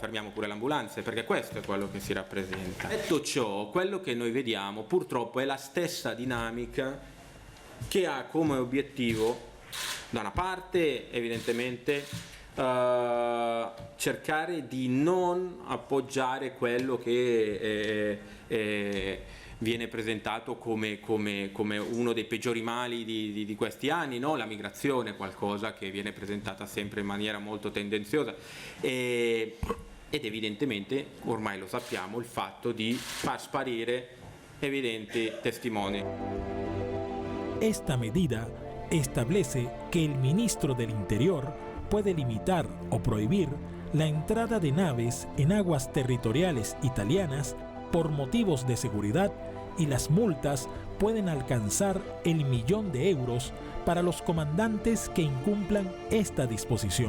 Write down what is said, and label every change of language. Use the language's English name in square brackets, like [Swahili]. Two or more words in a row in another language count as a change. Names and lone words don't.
[Italian] Fermiamo pure le ambulanze, perché questo è quello che si rappresenta. Detto ciò, quello che noi vediamo purtroppo è la stessa dinamica che ha come obiettivo, da una parte evidentemente cercare di non appoggiare quello che viene presentato come uno dei peggiori mali di questi anni, no? La migrazione, qualcosa che viene presentata sempre in maniera molto tendenziosa, ed evidentemente, ormai lo sappiamo, il fatto di far sparire evidenti testimoni. [Spanish] Esta medida establece que el ministro del Interior puede limitar o prohibir la entrada de naves en aguas territoriales italianas por motivos de seguridad, y las multas pueden alcanzar el 1.000.000 de euros para los comandantes que incumplan esta disposición.